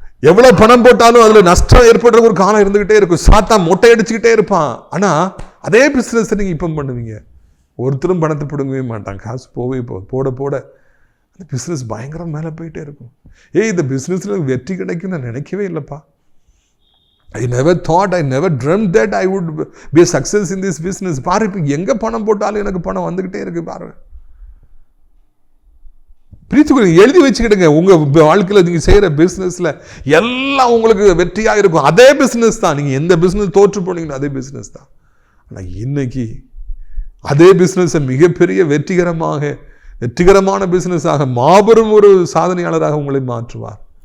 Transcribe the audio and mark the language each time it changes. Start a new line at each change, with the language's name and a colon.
Tamil: எவ்வளவு பணம் போட்டாலும் அதுல நஷ்டம் ஏற்படுற ஒரு காலம் இருந்துகிட்டே இருக்கும். சாத்தா மொட்டை அடிச்சுக்கிட்டே இருப்பான். ஆனா அதே பிசினஸ் நீங்க இப்ப பண்ணுவீங்க, ஒருத்தரும் பணத்தை பிடுங்கவே மாட்டாங்க. காசு போவே போட போட அந்த பிசினஸ் பயங்கரம் மேல போயிட்டே இருக்கும். இந்த பிசினஸ்ல வெற்றி கிடைக்கும் நான் நினைக்கவே இல்லப்பா.
English: I never thought, I never dreamt that I would be a success in this business.
Tamil: பாரு, இப்போ எங்கே பணம் போட்டாலும் எனக்கு பணம் வந்துக்கிட்டே இருக்கு. பாரு, பிரித்துக்கொள்ள எழுதி வச்சுக்கிடுங்க. உங்கள் வாழ்க்கையில் நீங்கள் செய்கிற பிஸ்னஸில் எல்லாம் உங்களுக்கு வெற்றியாக இருக்கும். அதே பிஸ்னஸ் தான். நீங்கள் எந்த பிஸ்னஸ் தோற்று போனீங்கன்னா அதே பிஸ்னஸ் தான். ஆனால் இன்னைக்கு அதே பிஸ்னஸை மிகப்பெரிய வெற்றிகரமான பிஸ்னஸாக, மாபெரும் ஒரு சாதனையாளராக உங்களை மாற்றுவார்.